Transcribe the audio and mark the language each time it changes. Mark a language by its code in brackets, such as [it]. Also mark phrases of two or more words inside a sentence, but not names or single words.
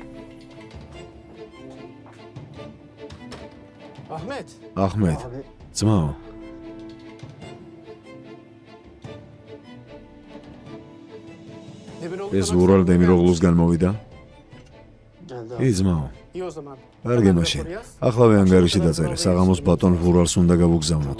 [ka] Ahmet. აჰმედ, ძმაო, ეს ურალ დემიროღლუსგან მოვიდა? ი, ძმაო, [tr] İyi o zaman. [ka] კარგი მაშინ. ახლავე ანგარიში დაწერე, საღამოს ბატონ ვურალს უნდა გავუგზავნოთ.